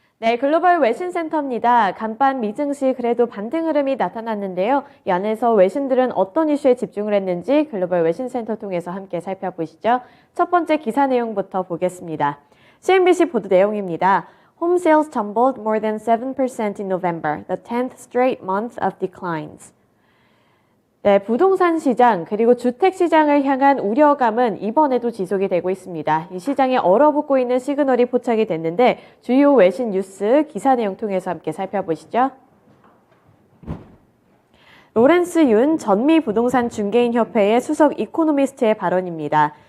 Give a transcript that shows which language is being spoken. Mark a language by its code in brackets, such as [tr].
[ko] 네, 글로벌 외신센터입니다. 간밤 미증시 그래도 반등 흐름이 나타났는데요. 이 안에서 외신들은 어떤 이슈에 집중을 했는지 글로벌 외신센터 통해서 함께 살펴보시죠. 첫 번째 기사 내용부터 보겠습니다. CNBC 보도 내용입니다. [en] Home sales tumbled more than 7% in November, the 10th straight month of declines. [ko] 네, 부동산 시장 그리고 주택 시장을 향한 우려감은 이번에도 지속이 되고 있습니다. 이 시장에 얼어붙고 있는 시그널이 포착이 됐는데 주요 외신 뉴스 기사 내용 통해서 함께 살펴보시죠. 로렌스 윤 전미 부동산 중개인 협회의 수석 이코노미스트의 발언입니다.